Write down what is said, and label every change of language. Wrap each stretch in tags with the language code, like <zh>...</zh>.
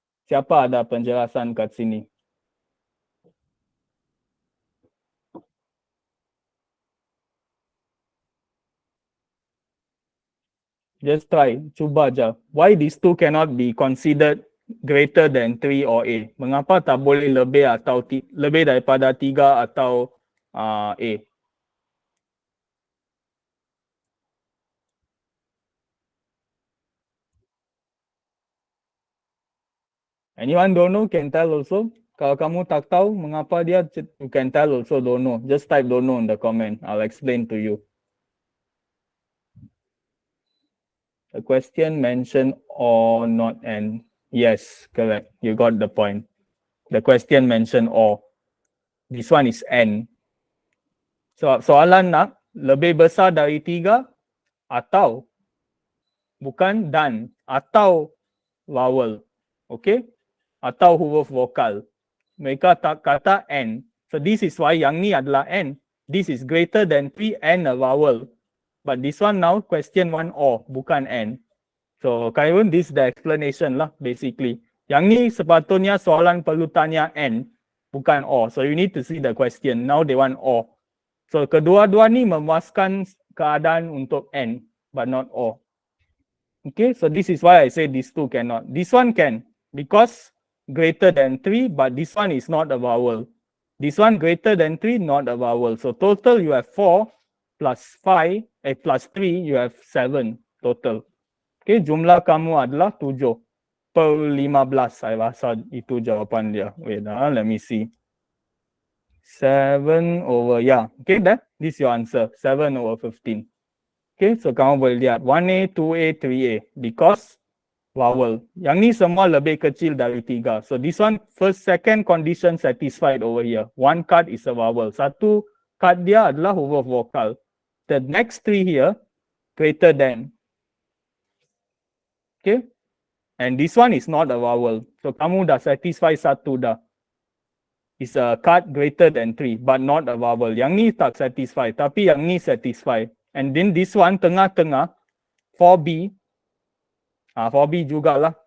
<ms>Siapa ada penjelasan kat sini?</ms> <en>Just try,</en> <ms>cuba je.</ms> <en>Why these two cannot be considered greater than 3 or A?</en> <ms>Mengapa tak boleh lebih atau lebih daripada 3 atau A?</ms> <en>Anyone don't know can tell also.</en> <ms>Kalau kamu tak tahu mengapa dia,</ms> <en>you can tell also don't know. Just type don't know in the comment. I'll explain to you. The question mentioned or not and. Yes, correct. You got the point. The question mentioned or. This one is n.</en> <ms>So soalan nak lebih besar dari 3 atau bukan dan atau vowel. Okay? Atau huruf vokal. Mereka tak kata n.</ms> <en>So this is why</en> <ms>yang ni adalah n.</ms> <en>This is greater than 3 and a vowel. But this one now question 1 or bukan n. So Khairun, this is the explanation lah basically.</en> <ms>Yang ni sepatutnya soalan perlu tanya n bukan or.</ms> <en>So you need to see the question. Now they want or. So</en> <ms>kedua-dua ni memuaskan keadaan untuk</ms> <en>n but not or. Okay, so this is why I say these two cannot. This one can because greater than 3, but this one is not a vowel. This one greater than 3, not a vowel. So total you have 4 plus 5, plus 3, you have 7 total.</en> <ms>Okay, jumlah kamu adalah 7 per 15. Saya rasa itu jawapan dia.</ms> <en>Wait, let me see. 7 over, yeah. Okay, this is your answer. 7 over 15. Okay, so</en> <ms>kamu boleh lihat</ms> <en>1A, 2A, 3A because vowel.</en> <ms>Yang ni semua lebih kecil dari 3.</ms> <en>So this one, first, second condition satisfied over here. One card is a vowel.</en> <ms>Satu card dia adalah huruf vokal.</ms> <en>The next 3 here, greater than. Okay, and this one is not a vowel. So</en> <ms>kamu dah satisfy satu dah.</ms> <en>It's a card greater than 3, but not a vowel.</en> <ms>Yang ni tak satisfy, tapi yang ni satisfy.</ms> <en>And then this one tengah-tengah 4B. 4B jugalah.</en>